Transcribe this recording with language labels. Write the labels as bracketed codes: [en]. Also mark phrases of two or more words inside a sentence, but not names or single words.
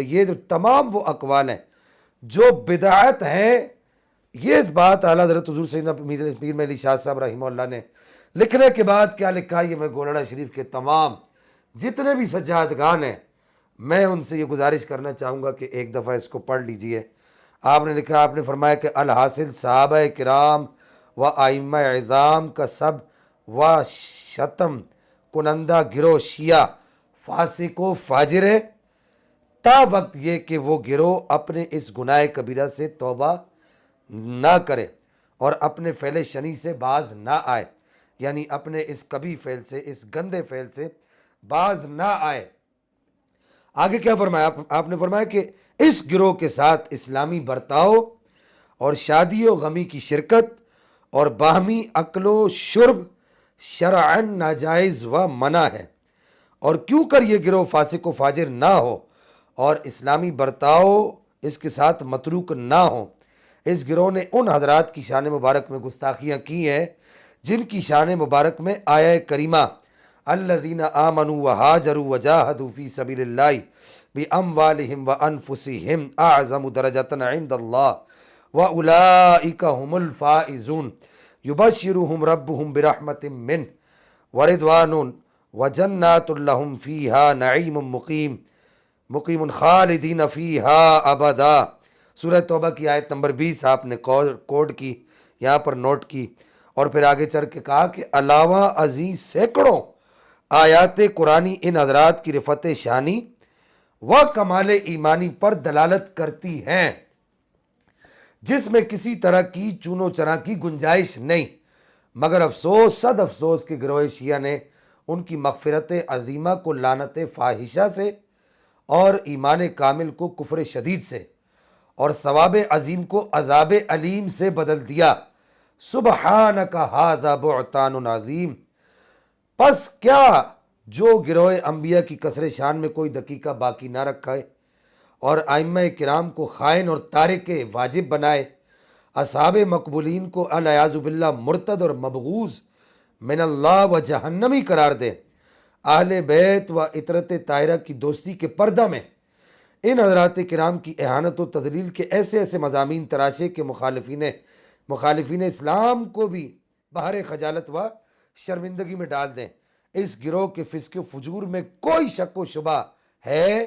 [ur] یہ جو تمام وہ اقوال ہیں جو بدعت ہیں، یہ اس بات اعلیٰ حضرت حضور سیدنا پیر مہدی شاہ صاحب رحمہ اللہ نے لکھنے کے بعد کیا لکھا ہے، یہ میں گولڑہ شریف کے تمام جتنے بھی سجادگان ہیں، میں ان سے یہ گزارش کرنا چاہوں گا کہ ایک دفعہ اس کو پڑھ لیجیے. آپ نے لکھا، آپ نے فرمایا کہ الحاصل صحابہ کرام و ائمہ عظام کا سب و شتم کنندہ گروہ شیعہ فاسق و فاجر تا وقتیکہ وہ گروہ اپنے اس گناہ کبیرہ سے توبہ نہ کرے اور اپنے فعل شنیع سے باز نہ آئے، یعنی اپنے اس کبھی فعل سے، اس گندے فعل سے باز نہ آئے. آگے کیا فرمایا آپ نے فرمایا کہ اس گروہ کے ساتھ اسلامی برتاؤ اور شادی و غمی کی شرکت اور باہمی اکل و شرب شرعاً ناجائز و منع ہے، اور کیونکر یہ گروہ فاسق و فاجر نہ ہو اور اسلامی برتاؤ اس کے ساتھ متروک نہ ہو. اس گروہ نے ان حضرات کی شان مبارک میں گستاخیاں کی ہیں جن کی شان مبارک میں آیہ کریمہ [ar] الذين آمنوا وهاجروا وجاهدوا في سبيل الله بأموالهم وأنفسهم أعظم درجة عند الله وأولئك هم الفائزون يبشرهم ربهم برحمة من ورضوان وجنات لهم فيها نعيم مقيم خالدين فيها أبدا. [ur] سورہ توبہ کی آیت نمبر 20 آپ نے کوٹ کی، یہاں پر نوٹ کی، اور پھر آگے چل کے کہا کہ علاوہ ازیں سینکڑوں آیات قرآنی ان حضرات کی رفعت شانی و کمال ایمانی پر دلالت کرتی ہیں جس میں کسی طرح کی چون و چرا کی گنجائش نہیں، مگر افسوس صد افسوس کہ گروہ شیعہ نے ان کی مغفرت عظیمہ کو لعنت فاحشہ سے اور ایمان کامل کو کفر شدید سے اور ثواب عظیم کو عذاب الیم سے بدل دیا. [ar] سبحانك هذا بهتان عظيم. [ur] بس کیا جو گروہ انبیاء کی کسر شان میں کوئی دقیقہ باقی نہ رکھا ہے اور ائمہ کرام کو خائن اور تارک واجب بنائے، اصحاب مقبولین کو खाइन और तारिक वाजिब बनाए, असहाब मकबूलीन को [ar] العياذ بالله [ur] مرتد اور مبغوض من اللہ و جہنمی قرار دے، اہل بیت و عترت طاہرہ کی دوستی کے پردہ میں ان حضرات کرام کی اہانت و تذلیل کے ایسے ایسے مضامین تراشے کہ مخالفین اسلام کو بھی بحر خجالت و شرمندگی میں ڈال دیں. اس گروہ کے فسق و فجور میں کوئی شک و شبہ ہے?